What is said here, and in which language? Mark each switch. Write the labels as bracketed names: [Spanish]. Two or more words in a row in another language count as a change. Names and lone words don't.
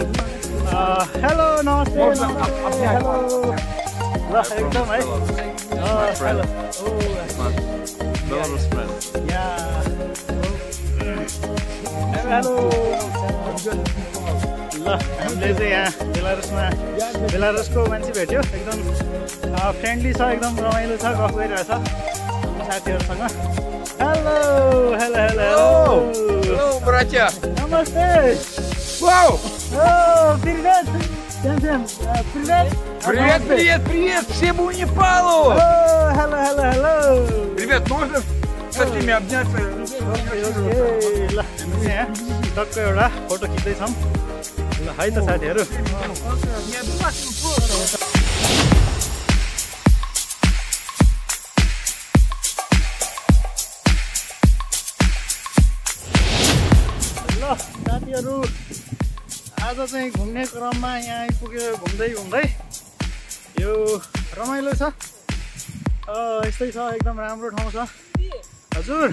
[Nepali] हेलो नमस्ते हेलो ल एकदम है [English] Hello hello [Nepali] ल हामीले चाहिँ यहाँ बेलारुसको मान्छे भेट्यो एकदम फ्रेन्डली छ एकदम रमाइलो छ गफ गरिरहेछ साथीहरूसँग। [English] Hello hello hello [Russian] Hello, братья! [Nepali] नमस्ते [Russian] Вау! привет привет Привет, привет, привет всему Непалу! [English] Hello hello hello [Russian] Ребят, можно с этими обняться? [Nepali] ल हामी यहाँ टक्क एउटा फोटो खिच्दैछौँ ल है त साथीहरू। ल साथीहरू आज चाहिँ घुम्ने क्रममा यहाँ आइपुग्यो घुम्दै घुम्दै यो रमाइलो छ यस्तै छ एकदम राम्रो ठाउँ छ हजुर।